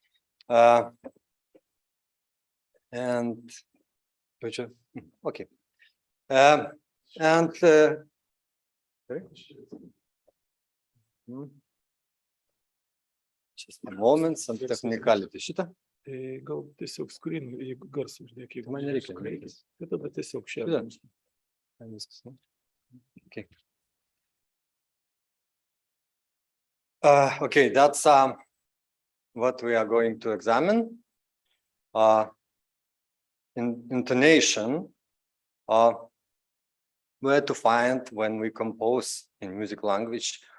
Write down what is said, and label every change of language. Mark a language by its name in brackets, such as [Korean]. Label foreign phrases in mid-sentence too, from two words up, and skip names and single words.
[English] Okay. Sorry? Just a moment, some technicality. [Lithuanian] Šitą? Gal tiesiog screen, jeigu garsą uždėk, jeigu Man nereikia. tai tada tiesiog šią. Viskas, ne? [English] Okay. Okay, that's what we are going to examine. Intonation, where to find when we compose in music language.